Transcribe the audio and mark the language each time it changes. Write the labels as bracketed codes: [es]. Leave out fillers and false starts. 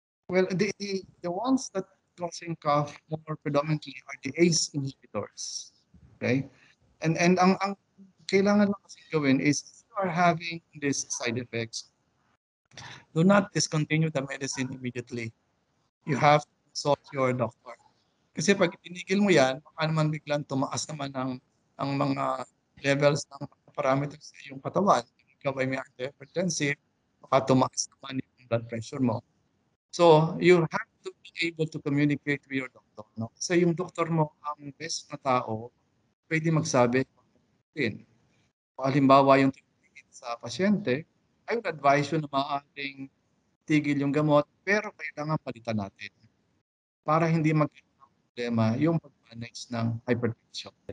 [en] Well, the ones that causing cough more predominantly are the ACE inhibitors. Okay? And ang [tl] kailangan lang kasi gawin [en] is if you are having these side effects, do not discontinue the medicine immediately. You have to consult your doctor. [tl] Kasi pag tinigil mo yan, baka naman biglang tumaas naman ang mga levels ng parameters sa iyong katawan. Ikaw ay may hypertensive, baka tumaas naman yung blood pressure mo. [en] So, you have to be able to communicate with your doctor. [tl] No? Kasi yung doktor mo, ang best na tao, pwede magsabi din. Halimbawa, yung tingin sa pasyente, [en] I would advise you [tl] na maaaring tigil yung gamot, pero kailangan palitan natin para hindi magkaroon ng problema yung pag-manage ng hypertension.